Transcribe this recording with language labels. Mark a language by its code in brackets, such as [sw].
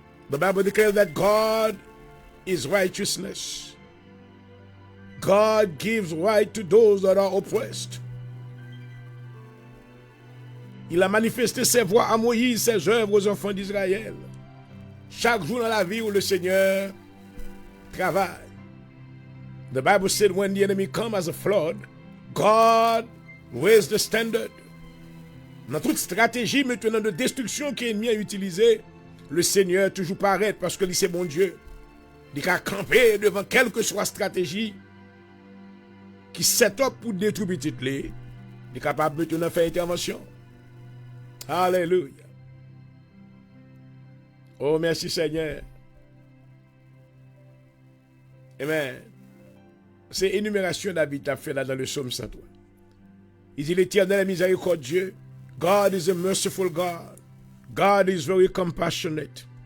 [en] The Bible declares that God is righteousness. God gives right to those that are oppressed. [fr] Il a manifesté ses voies à Moïse, ses œuvres aux enfants d'Israël. Chaque jour dans la vie où le Seigneur travaille. [en] The Bible said when the enemy comes as a flood, God raised the standard. [fr] Dans toute stratégie maintenant de destruction que l'ennemi a utilisée, le Seigneur toujours paraît parce que c'est bon Dieu. Il a campé devant quelle que soit stratégie qui [en] set up [fr] pour détruire petit lé, il est capable de faire intervention. Alléluia. Oh, merci Seigneur. Amen. C'est énumération David a fait là dans le psaume 103. Il dit l'Éternel est miséricordieux. [en] God is a merciful God. God is very compassionate.